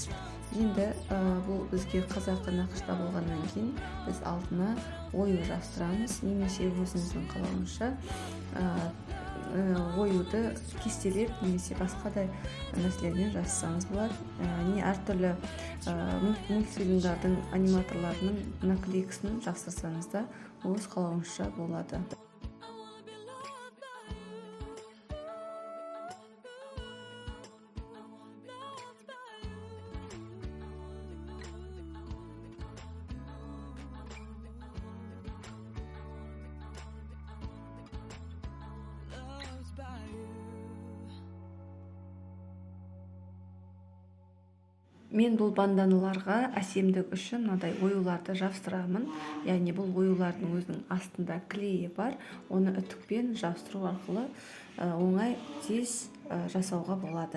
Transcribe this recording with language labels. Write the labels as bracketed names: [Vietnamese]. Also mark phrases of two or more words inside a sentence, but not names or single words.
[Kazakh] Енді бұл бізге қазақы нақышта болғаннан кейін біз алдына ою жапсырамыз, немесе өзіңіздің қалауыңызша оюды кестелеп немесе басқа да нәрселермен жасасаңыз болады. Не әртүрлі мультфильмдардың аниматорларының наклейкасын жасырсаңыз да өз қалауыңызша болады. [English] I wanna be loved by you. Loved by you. Loved by you. [Kazakh] Мен бұл банданаларға әсемдік үшін мынадай оюларды жапсырамын. Яғни бұл оюлардың өзінің астында клейі бар. Оны үтікпен жапсыру арқылы оңай тез жасауға болады.